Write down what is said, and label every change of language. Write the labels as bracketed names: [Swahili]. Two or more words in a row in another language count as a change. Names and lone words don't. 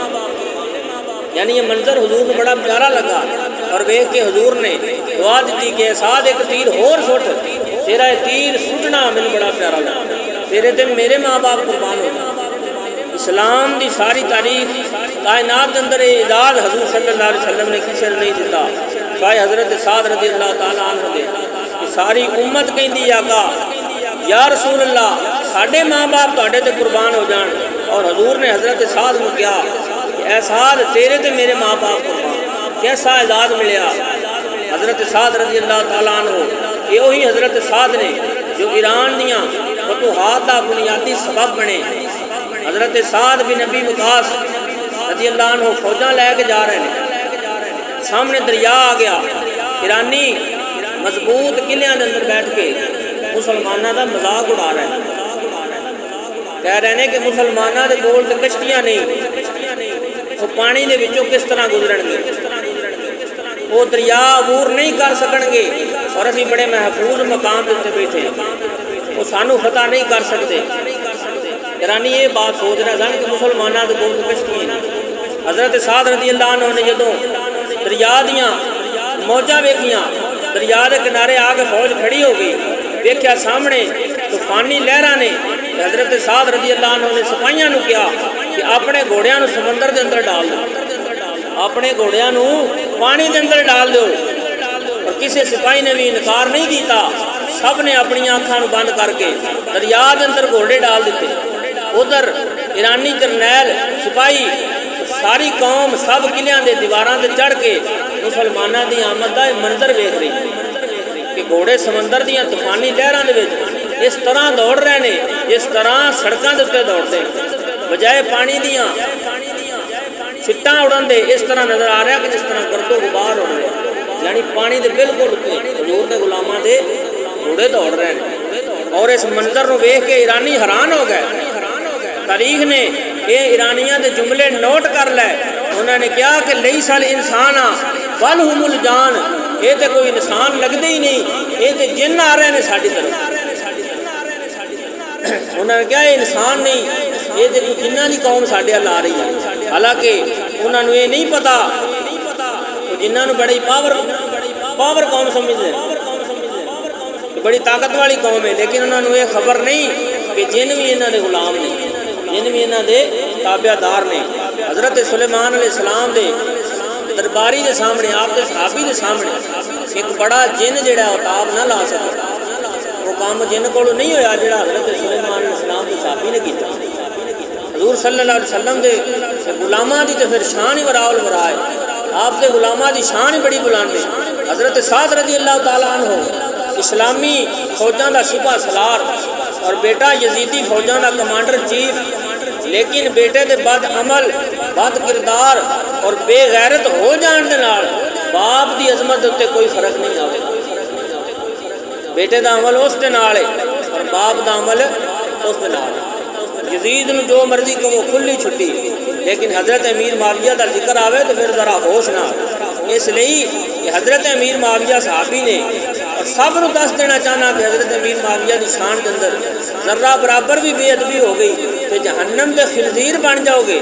[Punjabi] یعنی یہ منظر حضور کو بڑا پیارا لگا، اور ویکھ کے حضور نے دعا دیتی کہ اے سعد ایک تیر اور سٹ، تیرا یہ تیر سٹنا مجھے بڑا پیارا لگا، تیرے تے میرے ماں باپ قربان ہو۔ اسلام دی ساری تاریخ کائنات کے اندر اعزاز حضور [Arabic] صلی اللہ علیہ وسلم [Punjabi] نے کسی نے نہیں دیتا، سوائے حضرت سعد [Arabic] رضی اللہ تعالیٰ عنہ [Punjabi] دے۔ ساری امت کہندی آقا [Arabic] یا رسول اللہ [Punjabi] ساڈے ماں باپ تہاڈے تے قربان ہو جان، اور حضور نے حضرت سعد کو کہا کہ اے سعد تیرے تے میرے ماں باپ قربان۔ کیسا اعزاز ملیا حضرت سعد [Arabic] رضی اللہ تعالیٰ عنہ، [Punjabi] یہ وہی حضرت سعد نے جو ایران دیاں فتوحات دا بنیادی سبب بنے۔ حضرت سعد [Arabic] بن نبی وقاص رضی اللہ عنہ [Punjabi] فوجاں لے کے جا رہے ہیں، سامنے دریا آ گیا، ایرانی مضبوط قلعیاں دے اندر بیٹھ کے مسلمانوں دا مذاق اڑا رہے ہیں، کہہ رہے ہیں کہ مسلمانوں دے کول تے کشتیاں نہیں، وہ پانی دے وچوں کس طرح گزرن گے، وہ دریا عبور نہیں کر سکن گے، اور اسی بڑے محفوظ مقام دے تے بیٹھے ہیں، وہ سانو فتح نہیں کر سکتے۔ ایرانی یہ بات سوچ رہا سن کہ مسلمانوں کے کول کشتیاں نہیں۔ حضرت سعد [Arabic] رضی اللہ عنہ [Punjabi] نے جدوں دریا دیاں موجاں ویکھیاں، دریا دے کنارے آ کے فوج کھڑی ہو گئی، دیکھا سامنے طوفانی لہراں نے، حضرت سعد [Arabic] رضی اللہ عنہ [Punjabi] نے سپاہیاں نو کہا کہ اپنے گھوڑیاں نو سمندر دے اندر ڈال دو، اپنے گھوڑیاں نو پانی دے اندر ڈال دو، اور کسی سپاہی نے بھی انکار نہیں کیتا، سب نے اپنی آنکھاں نو بند کر کے دریا دے اندر گھوڑے ڈال دیتے۔ ادھر ایرانی جرنیل سپاہی ساری قوم سب قلعیاں دے دیواراں تے چڑھ کے مسلماناں دی آمد دا منظر ویکھ رہی کہ گھوڑے سمندر دیاں طوفانی لہراں دے وچ اس طرح دوڑ رہے نے جس طرح سڑکاں دے تے دوڑدے، بجائے پانی دیاں چھٹاں اڑن دے اس طرح نظر آ رہا کہ جس طرح گرد و غبار اڑ رہے، یعنی پانی دے بالکل اتنے حضور دے غلاماں دے گھوڑے دوڑ رہے ہیں، اور اس منظر نو ویکھ کے ایرانی حیران ہو گئے۔ [Arabic] تاریخ نے یہ ایرانیاں دے جملے نوٹ کر لے، انہوں نے کہا کہ لیس الانسان بل ہم الجان، یہ تے کوئی انسان لگتے ہی نہیں، یہ تے جن آ رہے ہیں ساری طرف۔ [Punjabi] انہوں نے کہا یہ انسان نہیں، یہ تے جنہاں دی قوم ساڈے ال آ رہی ہے، حالانکہ انہوں نے یہ نہیں پتا، جنہاں نو بڑی پاور قوم سمجھتے ہیں، بڑی طاقت والی قوم ہے، لیکن انہوں نے یہ خبر نہیں کہ جن بھی انہوں نے غلام نہیں، جن بھی انہوں دے تابع دار نے۔ حضرت سلیمان [Arabic] علیہ السلام [Punjabi] دے درباری دے سامنے، آپ دے صحابی دے سامنے ایک بڑا جن جڑا اتاب نہ لا سکتا، وہ کام جن کو نہیں ہویا جڑا حضرت سلیمان [Arabic] علیہ السلام [Punjabi] دے صحابی نے کیتا۔ حضور [Arabic] صلی اللہ علیہ وسلم [Punjabi] دے غلاماں دی تے پھر شان ہی وراول ورائے، آپ دے غلاماں دی شان ہی بڑی بلند ہے۔ حضرت سعد [Arabic] رضی اللہ تعالیٰ عنہ [Punjabi] اسلامی فوجاں دا سپاہ سالار اور بیٹا یزیدی فوجاں دا کمانڈر چیف، لیکن بیٹے دے بد عمل، بد کردار اور بے غیرت ہو جان دے نال باپ دی عظمت تے کوئی فرق نہیں آوے۔ بیٹے دا عمل اس دے نال ہے اور باپ دا عمل اس دے نال ہے۔ یزید نو جو مرضی کہو کھلی چھٹی، لیکن حضرت امیر معاویہ دا ذکر آوے تو پھر ذرا ہوش نہ آوے۔ اس لیے کہ حضرت امیر معاویہ صحابی نے، اور سب نو دس دینا چاہنا کہ حضرت امیر معاویہ دی شان کے اندر ذرہ برابر بھی بے ادبی ہو گئی تو جہنم دے خنزیر بن جاؤ گے۔